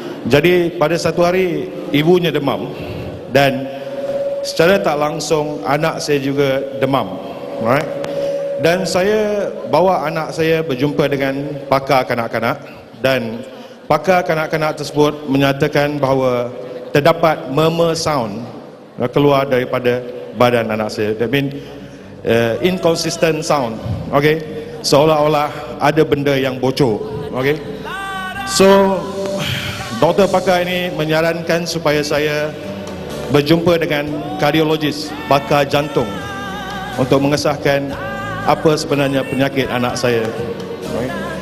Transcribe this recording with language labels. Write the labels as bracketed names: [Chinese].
[Malay] Jadi pada satu hari ibunya demam, dan secara tak langsung anak saya juga demam. Alright. Dan saya bawa anak saya berjumpa dengan pakar kanak-kanak, dan pakar kanak-kanak tersebut menyatakan bahawa terdapat murmur sound keluar daripada badan anak saya. [English] That means inconsistent sound. [Malay] Okay, seolah-olah ada benda yang bocor. Okay, so doktor pakar ini menyarankan supaya saya berjumpa dengan kardiologis, pakar jantung, untuk mengesahkan apa sebenarnya penyakit anak saya. Okay.